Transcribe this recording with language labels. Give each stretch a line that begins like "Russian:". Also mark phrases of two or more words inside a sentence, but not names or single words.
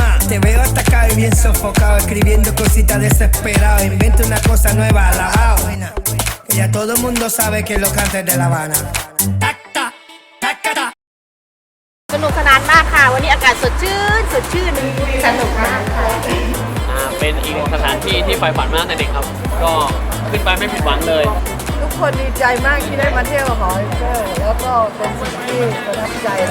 Spanish: te veo atacado y bien sofocado, escribiendo cositas desesperado. Inventa una cosa nueva, alabao. Que ya todo el mundo sabe que lo cantes de La Habana. Tacta, tacata.
Thai: สนุกสนานมากค่ะวันนี้อากาศสดชื่นสนุกมากค่ะ เป็นอีกสถานที่ที่ใฝ่ฝันมาตั้งแต่เด็กครับ ก็ขึ้นไปไม่ผิดหวังเลย ทุกคนดีใจมากที่ได้มาเที่ยวหอไอเฟลแล้วก็เป็นสิ่งที่ประทับใจแล้ว